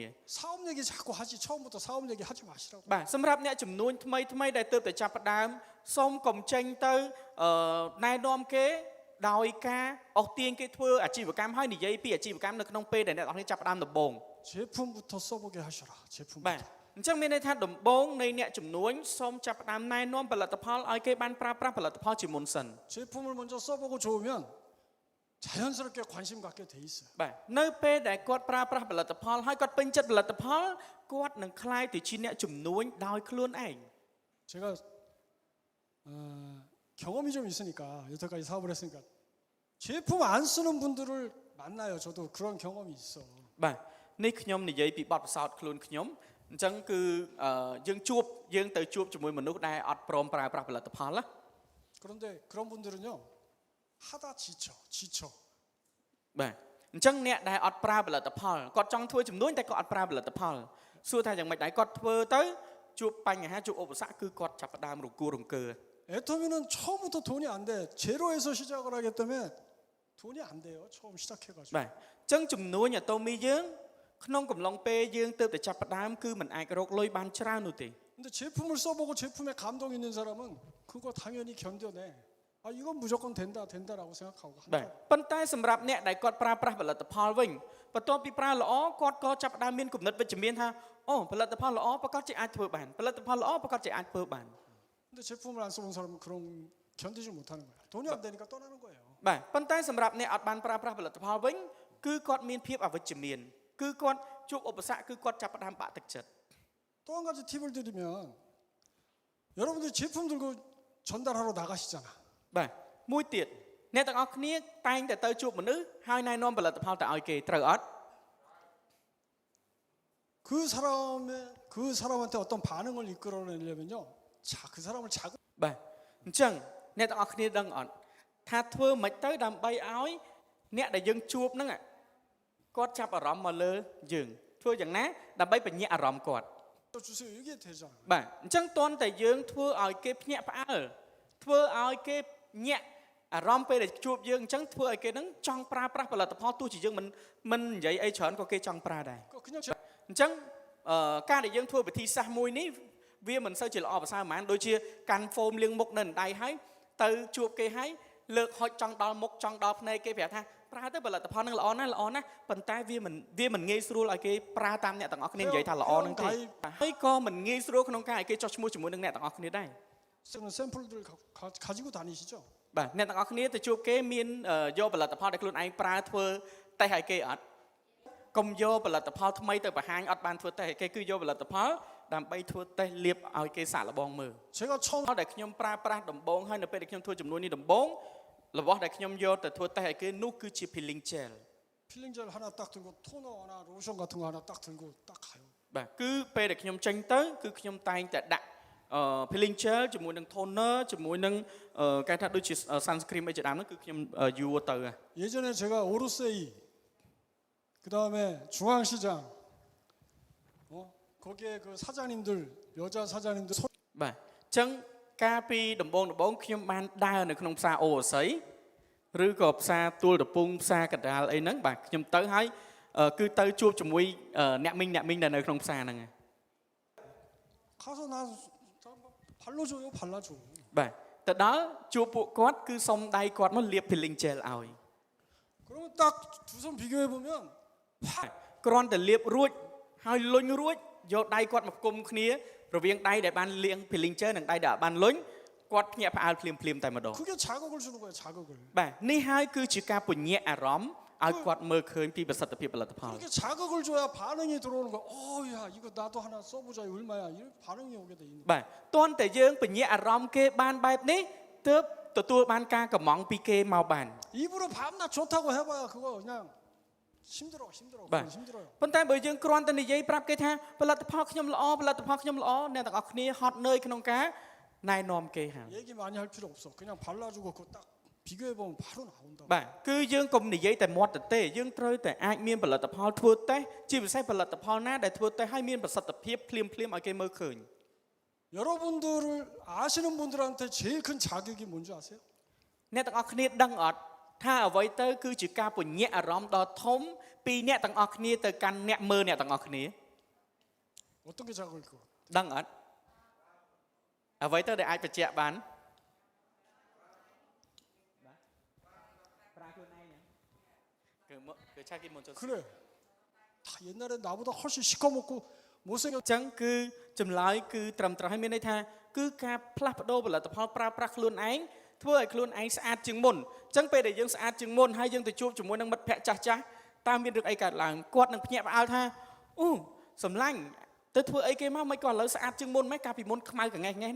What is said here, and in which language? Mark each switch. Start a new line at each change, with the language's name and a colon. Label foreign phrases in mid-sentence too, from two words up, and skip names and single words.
Korean: 사업 얘기 자꾸 하지. 처음부터 사업 얘기 하지 마시라고.
Khmer: បាទសម្រាប់អ្នកចំនួនថ្មីដែលទើបតែចាប់ផ្ដើមសូមកុំចេញទៅណែនាំគេដោយការអស់ទាញគេធ្វើអាជីវកម្មហើយនិយាយពីអាជីវកម្មនៅក្នុងពេលដែលអ្នកនរគ្នាចាប់ផ្ដើមដំបូង
Korean: 제품부터 써보게 하셔라.
Khmer: បាទ
Korean: 제품부터.
Khmer: អញ្ចឹងមានន័យថាដំបូងនៃអ្នកចំនួនសូមចាប់ផ្ដើមណែនាំផលិតផលឲ្យគេបានប្រើប្រាស់ផលិតផលជាមុនសិន
Korean: 제품을 먼저 써보고 좋으면 자연스럽게 관심 갖게 돼 있어요.
Khmer: បាទនៅពេលដែលគាត់ប្រើប្រាស់ផលិតផលហើយគាត់ពេញចិត្តផលិតផលគាត់នឹងក្លាយទៅជាអ្នកជំនួញដោយខ្លួនឯង
Korean: 제가 경험이 좀 있으니까 여태까지 사업을 했으니까 제품 안 쓰는 분들을 만나요. 저도 그런 경험이 있어.
Khmer: បាទនេះខ្ញុំនិយាយពីបទពិសោធន៍ខ្លួនខ្ញុំអញ្ចឹងគឺយើងទៅជួបជាមួយមនុស្សដែលអត់ព្រមប្រើប្រាស់ផលិតផលណា
Korean: 그런데 그런 분들은요 하다 지쳐.
Khmer: បាទអញ្ចឹងអ្នកដែលអត់ប្រើផលិតផលគាត់ចង់ធ្វើចំនួនតែគាត់អត់ប្រើផលិតផលសួរថាយ៉ាងម៉េចដែរគាត់ធ្វើទៅជួបបញ្ហាជួបឧបសគ្គគឺគាត់ចាប់ផ្ដើមរង្គោះរង្គើ
Korean: 애터미는 처음부터 돈이 안 돼. 제로에서 시작을 하기 때문에 돈이 안 돼요. 처음 시작해가지고.
Khmer: បាទអញ្ចឹងចំនួនអតូមីយើងក្នុងកំឡុងពេលយើងទើបតែចាប់ផ្ដើមគឺមិនអាចរកលុយបានច្រើននោះទេ
Korean: 근데 제품을 써보고 제품에 감동 있는 사람은 그거 당연히 견뎌내. 아 이건 무조건 된다라고 생각하고
Khmer: បាទ
Korean: 한다.
Khmer: ប៉ុន្តែសម្រាប់អ្នកដែលគាត់ប្រើប្រាស់ផលិតផលវិញបន្ទាប់ពីប្រើល្អគាត់ក៏ចាប់ផ្ដើមមានគំនិតវិជ្ជមានថាអូផលិតផលល្អប្រកាសជាអាចធ្វើបានផលិតផលល្អប្រកាសជាអាចធ្វើបាន
Korean: 근데 제품을 안 써본 사람은 그런 견디지 못하는 거야. 돈이 안 되니까 떠나는 거예요.
Khmer: បាទប៉ុន្តែសម្រាប់អ្នកអត់បានប្រើប្រាស់ផលិតផលវិញគឺគាត់មានភាពអវិជ្ជមានគឺគាត់ជួបឧបសគ្គគឺគាត់ចាប់ផ្ដើមបាក់ទឹកចិត្ត
Korean: 또 한 가지 팁을 드리면 여러분들이 제품 들고 전달하러 나가시잖아.
Khmer: បាទមួយទៀតអ្នកទាំងអស់គ្នាតែងតែទៅជួបមនុស្សហើយណែនាំផលិតផលទៅឲ្យគេត្រូវអត់
Korean: 그 사람한테 어떤 반응을 이끌어내려면요. 자, 그 사람을 자극
Khmer: បាទអញ្ចឹងអ្នកទាំងអស់គ្នាដឹងអត់ថាធ្វើមិនទៅដើម្បីឲ្យអ្នកដែលយើងជួបហ្នឹងគាត់ចាប់អារម្មណ៍មកលើយើងធ្វើយ៉ាងណាដើម្បីបញ្ញាក់អារម្មណ៍គាត់
Korean: 주세요. 이게 되잖아.
Khmer: បាទអញ្ចឹងតន់តែយើងធ្វើឲ្យគេភ្ញាក់ផ្អើលធ្វើឲ្យគេញាក់អារម្មណ៍ពេលដែលជួបយើងអញ្ចឹងធ្វើឲ្យគេហ្នឹងចង់ប្រើប្រាស់ផលិតផលទោះជាយើងមិននិយាយអីច្រើនក៏គេចង់ប្រើដែរ
Korean: 그냥
Khmer: អញ្ចឹងការដែលយើងធ្វើវិធីសាស្ត្រមួយនេះវាមិនសូវជាល្អប្រសើរហ្មងដូចជាកាន់ហ្វូមលាងមុខនៅដៃហើយទៅជួបគេហើយលើកហុចចង់ដល់មុខចង់ដល់ភ្នែកគេប្រាប់ថាប្រើទៅផលិតផលហ្នឹងល្អណាស់ប៉ុន្តែវាមិនងាយស្រួលឲ្យគេប្រើតាមអ្នកទាំងអស់គ្នានិយាយថាល្អហ្នឹងទេហើយក៏មិនងាយស្រួលក្នុងការឲ្យគេចុះឈ្មោះជាមួយនឹងអ្នកទាំងអស់គ្នាដែរ
Korean: 쓰는 샘플들 가지고 다니시죠?
Khmer: បាទអ្នកទាំងអស់គ្នាទៅជួបគេមានយកផលិតផលដែលខ្លួនឯងប្រើធ្វើតេស្តឲ្យគេអត់កុំយកផលិតផលថ្មីទៅបង្ហាញអត់បានធ្វើតេស្តឲ្យគេគឺយកផលិតផលដើម្បីធ្វើតេស្តលាបឲ្យគេសាកល្បងមើល
Korean: 제가 처음
Khmer: ដែលខ្ញុំប្រើប្រាស់ដំបូងហើយនៅពេលដែលខ្ញុំធ្វើចំនួននេះដំបូងរបស់ដែលខ្ញុំយកទៅធ្វើតេស្តឲ្យគេនោះគឺជា
English: peeling gel
Korean: 필링젤 하나 딱 들고 토너 하나 로션 같은 거 하나 딱 들고 딱 가요.
Khmer: បាទគឺពេលដែលខ្ញុំចេញទៅគឺខ្ញុំតែងតែដាក់
English: peeling gel
Khmer: ជាមួយនឹង toner ជាមួយនឹងគេថាដូចជា sunscreen អីជាដើមហ្នឹងគឺខ្ញុំយួរទៅ
Korean: 예전에 제가 오르세이 그다음에 중앙시장 거기에 그 사장님들 여자 사장님들
Khmer: បាទអញ្ចឹងកាលពីដំបូងខ្ញុំបានដើរនៅក្នុងផ្សារអូរស័យឬក៏ផ្សារទួលតពុងផ្សារកណ្ដាលអីហ្នឹងបាទខ្ញុំទៅហើយគឺទៅជួបជាមួយអ្នកមីងដែលនៅក្នុងផ្សារហ្នឹង
Korean: 가서 나 발로 줘요 발라줘.
Khmer: បាទទៅដល់ជួបពួកគាត់គឺសុំដៃគាត់មកលាប
English: peeling gel
Khmer: ឲ្យ
Korean: 그러면 딱 두 손 비교해 보면
Khmer: គ្រាន់តែលាបរួចហើយលុញរួចយកដៃគាត់មកគុំគ្នារវាងដៃដែលបានលាង
English: peeling gel
Khmer: និងដៃដែលបានលុញគាត់ភ្ញាក់ផ្អើលភ្លាមតែម្ដង
Korean: 그게 자극을 주는 거예요 자극을.
Khmer: បាទនេះហើយគឺជាការពញាក់អារម្មណ៍ឲ្យគាត់មើលឃើញពីប្រសិទ្ធភាពផលិតផល
Korean: 그렇게 자극을 줘야 반응이 들어오는 거야. 야 이거 나도 하나 써보자 얼마야 이런 반응이 오게 돼 있는.
Khmer: បាទតន់តែយើងពញាក់អារម្មណ៍គេបានបែបនេះទើបទទួលបានការកំងពីគេមកបាន
Korean: 입으로 밤낮 좋다고 해봐야 그거 그냥 힘들어. 네. 그건 힘들어요.
Khmer: ប៉ុន្តែបើយើងគ្រាន់តែនិយាយប្រាប់គេថាផលិតផលខ្ញុំល្អអ្នកទាំងអស់គ្នាហត់នឿយក្នុងការណែនាំគេហើយ
Korean: 얘기 많이 할 필요 없어. 그냥 발라주고 그거 딱 비교해 보면 바로 나온다.
Khmer: បាទគឺយើងកុំនិយាយតែមាត់ទៅទេយើងត្រូវតែអាចមានផលិតផលធ្វើតេស្តជាពិសេសផលិតផលណាដែលធ្វើតេស្តឲ្យមានប្រសិទ្ធភាពភ្លាមឲ្យគេមើលឃើញ
Korean: 여러분들을 아시는 분들한테 제일 큰 자극이 뭔지 아세요?
Khmer: អ្នកទាំងអស់គ្នាដឹងអត់ថាអ្វីទៅគឺជាការពញាក់អារម្មណ៍ដ៏ធំពីអ្នកទាំងអស់គ្នាទៅកាន់អ្នកមើលអ្នកទាំងអស់គ្នា
Korean: 어떤 게 자극일 것 같아요?
Khmer: ដឹងអត់អ្វីទៅដែលអាចបញ្ជាក់បានគឺឆាគីមុនចូល
Korean: 그래. 다 옛날에 나보다 훨씬 시커멓고 못생겼.
Khmer: អញ្ចឹងគឺចម្លើយគឺត្រឹមត្រូវហើយមានន័យថាគឺការផ្លាស់ប្ដូរផលិតផលប្រើប្រាស់ខ្លួនឯងធ្វើឲ្យខ្លួនឯងស្អាតជាងមុនអញ្ចឹងពេលដែលយើងស្អាតជាងមុនហើយយើងទៅជួបជាមួយនឹងមិត្តភ័ក្តិចាស់តើមានរឿងអីកើតឡើងគាត់នឹងភ្ញាក់ផ្អើលថាអូសម្លាញ់ទៅធ្វើអីគេមកមិនក៏ឥឡូវស្អាតជាងមុនម៉េចកាលពីមុនខ្មៅកងេះហ្នឹង